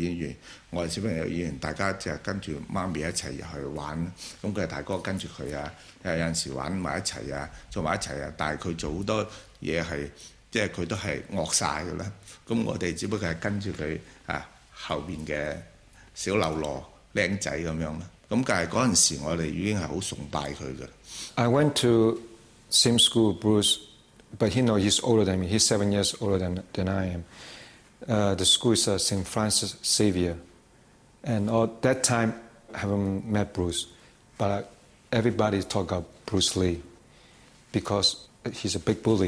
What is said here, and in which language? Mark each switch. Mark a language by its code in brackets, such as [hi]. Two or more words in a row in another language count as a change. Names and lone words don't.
[yue] 演員，我係小朋友演員，大家就跟住媽咪一齊入去玩，咁佢係大哥跟住佢啊，有陣時玩埋一齊啊，做埋一齊啊，但係佢做好多嘢係即係佢都係惡晒㗎啦，咁我哋只不過係跟住佢後邊嘅小流羅靚仔咁樣啦，咁但係嗰陣時我哋已經係好崇拜佢㗎。 [en] I went to same school, Bruce, but he's older than me. He's 7 years older than I am. The school is St. Francis Xavier. And at that time, I haven't met Bruce, but everybody talk about Bruce Lee because he's a big bully.